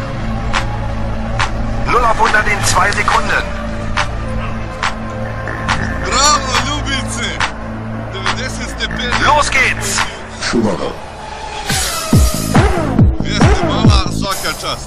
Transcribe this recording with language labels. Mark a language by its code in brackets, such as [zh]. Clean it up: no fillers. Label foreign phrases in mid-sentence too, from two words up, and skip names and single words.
[de] 0 auf 100 in 2 Sekunden. [hr] Bravo, ljubice! 90 stepeni. [de] Los geht's! Schumacher. [hr] Jeste mala, svaka čast.